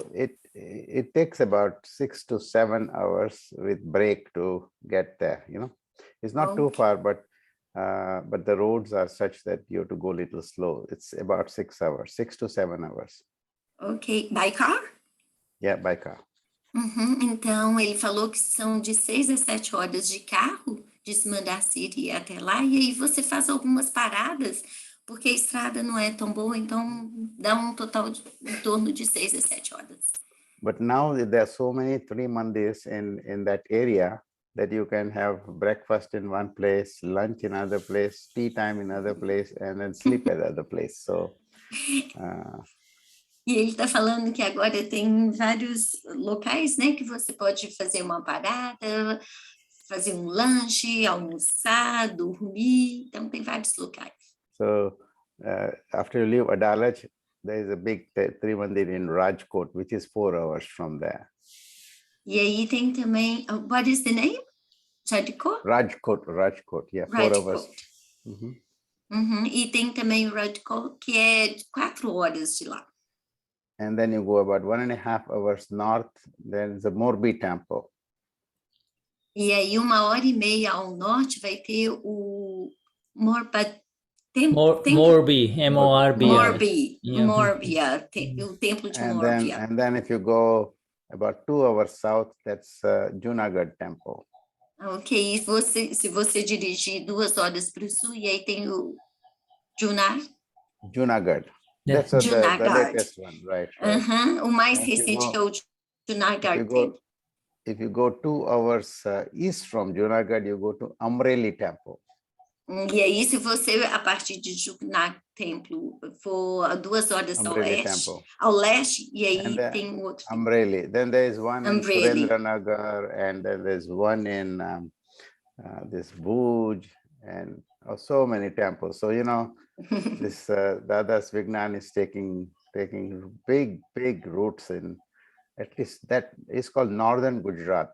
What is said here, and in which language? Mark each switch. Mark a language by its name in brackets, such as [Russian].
[English] So it takes about 6 to 7 hours with break to get there, you know. It's not too far, but the roads are such that you have to go a little slow. It's about 6 hours, 6 to 7 hours. Ok, by car? Yeah, by car. [Portuguese] Então, ele falou que são de 6 a 7 horas de carro de Simandar City até lá, e aí você faz algumas paradas, porque a estrada não é tão boa, então dá um total de em torno de 6 a 7 horas. [English] But now there are so many three mandirs in that area that you can have breakfast in one place, lunch in another place, tea time in another place, and then sleep at another place. So [Portuguese] E ele está falando que agora tem vários locais, né, que você pode fazer uma parada, fazer um lanche, almoçar, dormir. Então tem vários locais. [English] So after you leave Adalaj, there is a big Trimandir in Rajkot, which is 4 hours from there. [Portuguese] E aí tem também, [English] what is the name? Rajkot? Rajkot, yeah, 4 hours. [Portuguese] E tem também o Rajkot, que é 4 horas de lá. [English] And then you go about 1.5 hours north, there's a Morbi temple. [Portuguese] E aí 1h30 ao norte vai ter o Morbi, [English] M-O-R-B. [Portuguese] Morbia, o templo de Morbia. [English] And then if you go about 2 hours south, that's Junagadh temple. [Portuguese] Ok, e se você dirigir 2 horas para o sul, e aí tem o Junagadh. [English] That's the latest one, right? [Portuguese] O mais recente que é o Junagadh. [English] If you go 2 hours east from Junagadh, you go to Amreli temple. [Portuguese] E aí, se você, a partir de Junagadh Templo, for 2 horas ao leste, e aí tem outro. Amreli. [English] Then there is one in Surendranagar, and then there's one in this Bhuj, and so many temples. So, this Dada's Vignan is taking big roots in, at least that is called northern Gujarat.